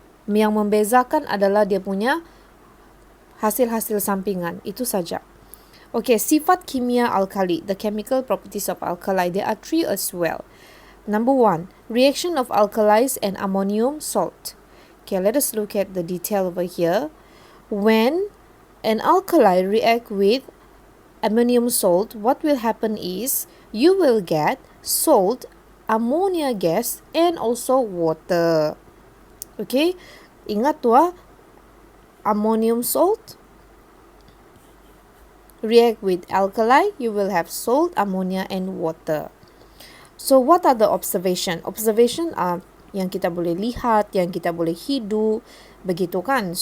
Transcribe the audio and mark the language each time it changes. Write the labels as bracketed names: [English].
[Malay] Yang membezakan adalah dia punya hasil-hasil sampingan. Itu saja. [English] Okay, [Malay] sifat kimia alkali, [English] the chemical properties of alkali, there are 3 as well. Number 1, reaction of alkalis and ammonium salt. Okay, let us look at the detail over here. When an alkali react with ammonium salt, what will happen is you will get salt, ammonia gas, and also water. Okay, [Malay] ingat tu [English] ammonium salt react with alkali, you will have salt, ammonia, and water. So what are the observation? Observation are [Malay] yang kita boleh lihat, yang kita boleh hidu, begitu kan?